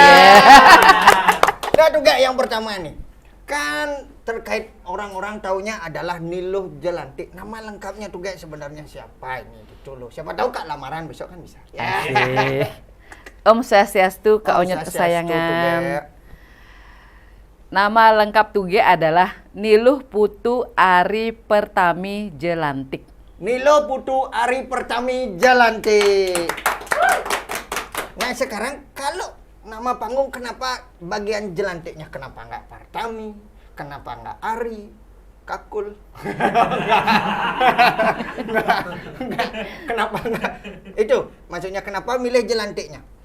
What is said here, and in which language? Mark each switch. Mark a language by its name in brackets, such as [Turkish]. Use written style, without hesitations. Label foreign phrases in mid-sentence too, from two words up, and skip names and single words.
[Indonesian] Nah, juga yang pertama nih. Kan terkait orang-orang taunya adalah Niluh Jelantik. Nama lengkapnya tuh guys sebenarnya siapa ini gitu loh. Siapa tahu Kak lamaran besok kan bisa. Ya. Asik. [Balinese] Om Swastiastu, Kak Om Onyot Swastiastu, [Indonesian] kesayangan. Tugek. Nama lengkap Tuge adalah Niluh Putu Ari Pertami Jelantik. Nilo Putu Ari Pertami Jelantik. Nah sekarang kalau nama panggung kenapa bagian Jelantiknya kenapa nggak Pertami? Kenapa nggak Ari? Kakul? Nggak. Kenapa nggak? Itu maksudnya kenapa milih Jelantiknya?